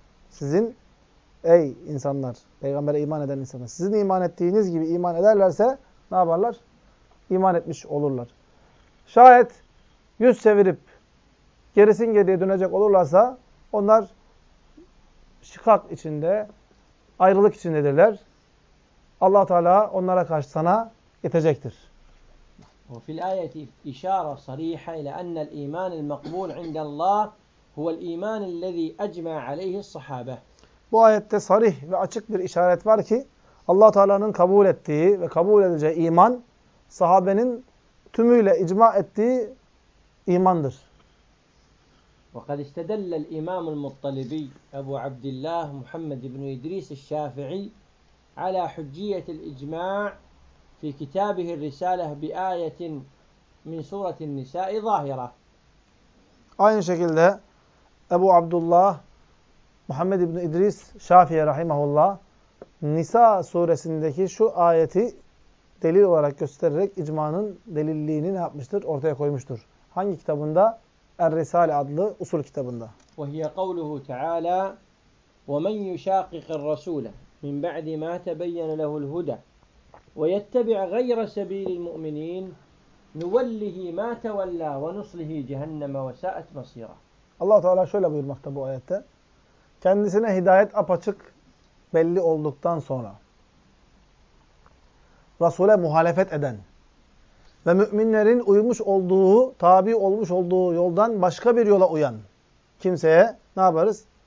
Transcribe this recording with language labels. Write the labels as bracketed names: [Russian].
[Turkish] Sizin ey insanlar, peygambere iman eden insanlar, sizin iman ettiğiniz gibi iman ederlerse ne yaparlar? İman etmiş olurlar. Şayet yüz çevirip gerisin geriye dönecek olurlarsa onlar şikak içinde, ayrılık içindedirler. Allah Teala onlara karşı sana yetecektir. [Arabic] وفي الآية إشارة صريحة إلى أن الإيمان المقبول عند الله هو الإيمان الذي أجمع عليه الصحابة. [Turkish] Bu ayette sarih ve açık bir işaret var ki Allah Teala'nın kabul ettiği ve kabul edeceği iman sahabenin tümüyle icma ettiği imandır. [Arabic] وقد استدل الإمام المطلبي أبو عبد الله محمد بن إدريس الشافعي على حجية الإجماع في كتابه الرسالة بآية من سورة النساء ظاهرة. [Turkish] Aynı şekilde Ebu Abdullah Muhammed İbni İdris Şafii rahimahullah Nisa suresindeki şu ayeti delil olarak göstererek icmanın delilliğini ne yapmıştır? Ortaya koymuştur. Hangi kitabında? Er-Risale adlı usul kitabında. [Arabic] وَهِيَ قَوْلُهُ تَعَالَى وَمَنْ يُشَاقِقِ الرَّسُولَ مِنْ بَعْدِ مَا تَبَيَّنَ لَهُ الْهُدَى ويتبع غير سبيل المؤمنين نوله ما تولى ونصله جهنم وساءت مصيرا. [Turkish] Allah Teala şöyle buyurmakta bu ayette. Kendisine hidayet apaçık belli olduktan sonra Resul'e muhalefet eden ve müminlerin uymuş olduğu, tabi olmuş olduğu yoldan başka bir yola uyan kimseye ne yaparız?